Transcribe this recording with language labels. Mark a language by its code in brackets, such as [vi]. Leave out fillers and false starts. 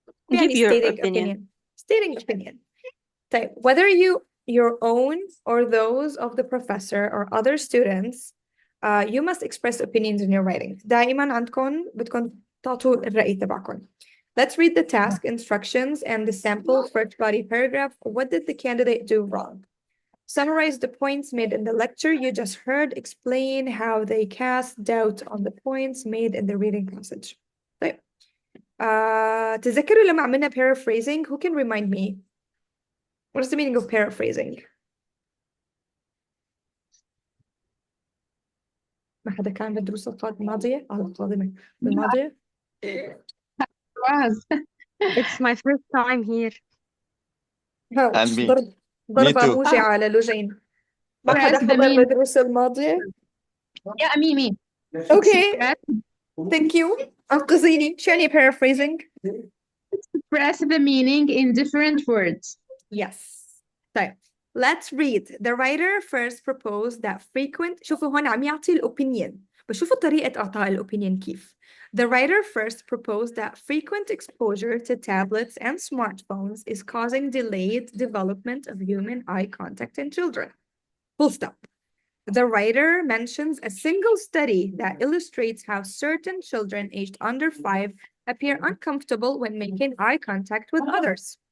[en] Give your opinion. Stating opinion. [ar] طيب, [en] whether your own or those of the professor or other students, you must express opinions in your writing. [ar] دائما عندكم بدكم تعطوا الرأي تبعكم. [en] Let's read the task instructions and the sample first body paragraph. What did the candidate do wrong? Summarize the points made in the lecture you just heard. Explain how they cast doubt on the points made in the reading passage. [ar] طيب. تذكروا لما عملنا paraphrasing? [en] Who can remind me? What is the meaning of paraphrasing? [ar] ما حدا كان بدروس الماضية؟ القادمة بالماضية؟ [en] It's my first time here. And me. [ar] ضربة موجعة على لوجين. ما حدا حضر بدروس الماضية؟ [en] Yeah, me. Okay. Thank you. [ar] أنقذيني. شو يعني paraphrasing? [en] Express the meaning in different words. Yes. [ar] طيب, [en] let's read. The writer first proposed that frequent. [ar] شوفوا هون عم يعطي الopinion. بشوفوا طريقة إعطاء الopinion كيف. [en] The writer first proposed that frequent exposure to tablets and smartphones is causing delayed development of human eye contact in children. Full stop. The writer mentions a single study that illustrates how certain children aged under 5 appear uncomfortable when making eye contact with others.